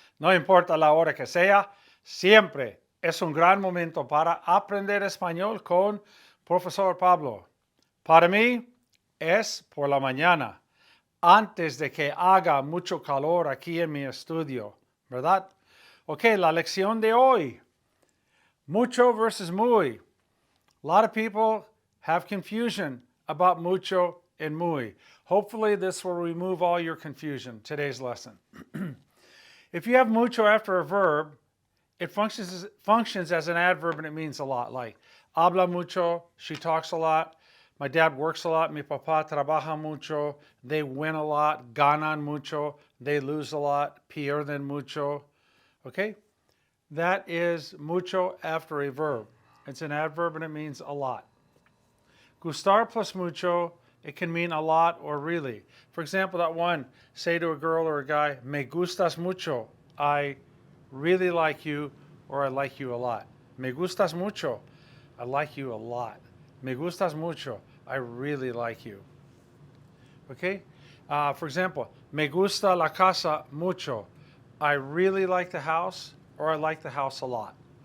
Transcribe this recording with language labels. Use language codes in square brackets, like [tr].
[es] No importa la hora que sea, siempre es un gran momento para aprender español con Profesor Pablo. Para mí es por la mañana, antes de que haga mucho calor aquí en mi estudio, ¿verdad? Ok, la lección de hoy. Mucho versus muy. [en] A lot of people have confusion about mucho and muy. Hopefully this will remove all your confusion, today's lesson. If you have mucho after a verb, it functions as an adverb and it means a lot. Like, [es] habla mucho, [en] she talks a lot. My dad works a lot. [es] Mi papá trabaja mucho. [en] They win a lot. [es] Ganan mucho. [en] They lose a lot. [es] Pierden mucho. [en] Okay? That is mucho after a verb. It's an adverb and it means a lot. Gustar plus mucho, it can mean a lot or really. For example, that one, say to a girl or a guy, [es] me gustas mucho. [en] I really like you, or I like you a lot. [es] Me gustas mucho. [en] I like you a lot. [es] Me gustas mucho. [en] I really like you. Okay? For example, [es] me gusta la casa mucho. [en] I really like the house, or I like the house a lot.